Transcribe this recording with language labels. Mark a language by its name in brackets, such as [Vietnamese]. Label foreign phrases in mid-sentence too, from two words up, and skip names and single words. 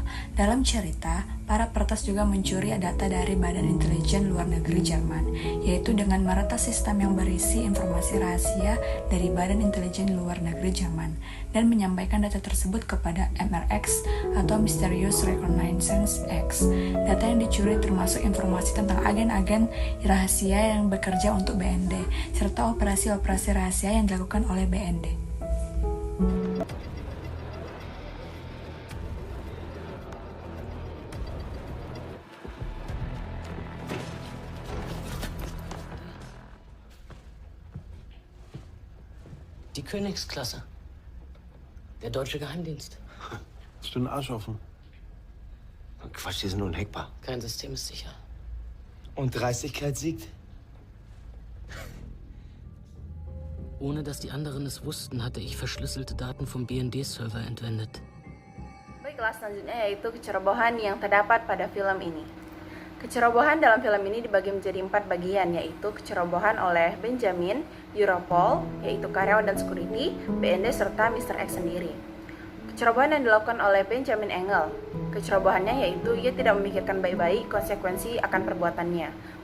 [Indonesian] Dalam cerita, para peretas juga mencuri data dari Badan Intelijen Luar Negeri Jerman, yaitu dengan meretas sistem yang berisi informasi rahasia dari Badan Intelijen Luar Negeri Jerman, dan menyampaikan data tersebut kepada MRX atau Mysterious Reconnaissance X. Data yang dicuri termasuk informasi tentang agen-agen rahasia yang bekerja untuk BND, serta operasi-operasi rahasia yang dilakukan oleh BND. [German] Die Königsklasse. Der deutsche Geheimdienst. Hast du einen Arsch offen? Quatsch, die sind unhackbar. Kein System ist sicher. Und Dreistigkeit siegt? Ohne dass die anderen es wussten, hatte ich verschlüsselte Daten vom BND-Server entwendet. [Indonesian] Baiklah, selanjutnya yaitu kecerobohan yang terdapat pada film ini. Kecerobohan dalam film ini dibagi menjadi 4 bagian, yaitu kecerobohan oleh Benjamin, Europol, yaitu karyawan dan security, BND, serta Mr. X sendiri. Kecerobohan yang dilakukan oleh Benjamin Engel. Kecerobohannya yaitu ia tidak memikirkan baik-baik konsekuensi akan perbuatannya.